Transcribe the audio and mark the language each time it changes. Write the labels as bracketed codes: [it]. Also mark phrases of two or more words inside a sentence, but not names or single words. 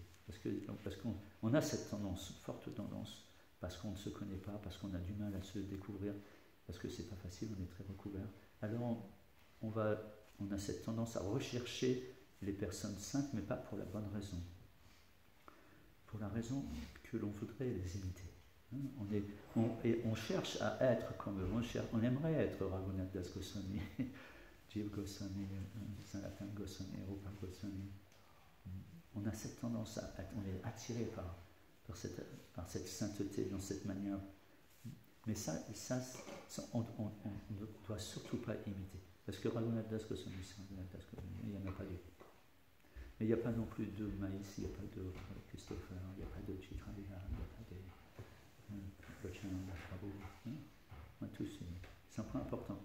[fr] Parce qu'on a cette tendance, forte tendance, parce qu'on ne se connaît pas, parce qu'on a du mal à se découvrir, parce que c'est pas facile, on est très recouvert. Alors on a cette tendance à rechercher les personnes saintes, mais pas pour la bonne raison. Pour la raison que l'on voudrait les imiter. On cherche à être comme eux, on aimerait être Raghunath Das Goswami, Jiva Goswami, Sanatana Goswami, Rupa Goswami. On a cette tendance on est attiré par cette sainteté, dans cette manière. Mais ça on ne doit surtout pas imiter. Parce que Raghunath Das Goswami, c'est Raghunath Das Goswami, il n'y en a pas deux. Mais il n'y a pas non plus de Maïs, il n'y a pas de Christopher, il n'y a pas de Chitralila, il n'y a pas de tous, c'est un point important.